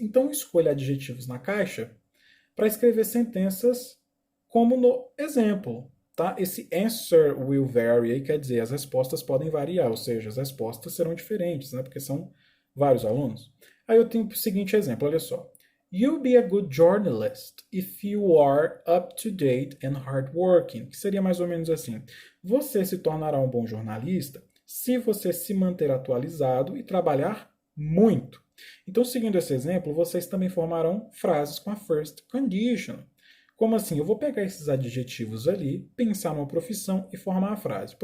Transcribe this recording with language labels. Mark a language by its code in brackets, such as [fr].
[pt] Então escolha adjetivos na caixa para escrever sentenças como no exemplo. Tá? Esse [en] answer will vary [pt] quer dizer as respostas podem variar, ou seja, as respostas serão diferentes, né? Porque são vários alunos. Aí eu tenho o seguinte exemplo, olha só. [en] You'll be a good journalist if you are up to date and hardworking. [pt] Que seria mais ou menos assim. Você se tornará um bom jornalista se você se manter atualizado e trabalhar muito. Então, seguindo esse exemplo, vocês também formarão frases com a first condition. Como assim? Eu vou pegar esses adjetivos ali, pensar numa profissão e formar a frase.